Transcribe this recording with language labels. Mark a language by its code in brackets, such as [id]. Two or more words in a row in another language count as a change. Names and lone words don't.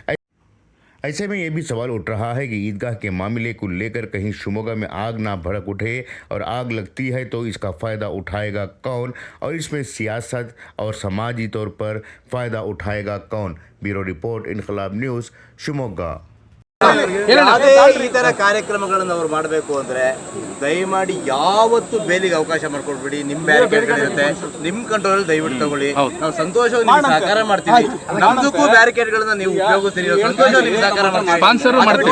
[ur] ایسے میں یہ بھی سوال اٹھ رہا ہے کہ عیدگاہ کے معاملے کو لے کر کہیں شیموگا میں آگ نہ بھڑک اٹھے اور آگ لگتی ہے تو اس کا فائدہ اٹھائے گا کون اور اس میں سیاست اور سماجی طور پر فائدہ اٹھائے گا کون. [en] bureau report, इनकलाब न्यूज़, शिमोगा। [kn] ಯಾವುದೇ ಈ ಥರ ಕಾರ್ಯಕ್ರಮಗಳನ್ನು ಅವ್ರು ಮಾಡಬೇಕು ಅಂದರೆ ದಯಮಾಡಿ ಯಾವತ್ತು ಬೇಲಿಗೆ ಅವಕಾಶ ಮಾಡ್ಕೊಡ್ಬೇಡಿ. ನಿಮ್ಮ ಬ್ಯಾರಿಕೇಡ್ಗಳಿರುತ್ತೆ, ನಿಮ್ಮ ಕಂಟ್ರೋಲ್ ದಯವಿಟ್ಟು ತಗೊಳ್ಳಿ. ನಾವು ಸಂತೋಷವಾಗಿ ನಿಮ್ಗೆ ಸಹಕಾರ ಮಾಡ್ತೀವಿ. ನಮ್ದಕ್ಕೂ ಬ್ಯಾರಿಕೇಡ್ಗಳನ್ನ ನೀವು ಉಪಯೋಗಿಸ್ತೀರಿ, ಸಂತೋಷವಾಗಿ ನಿಮ್ಗೆ ಸಹಕಾರ ಮಾಡ್ತೀವಿ.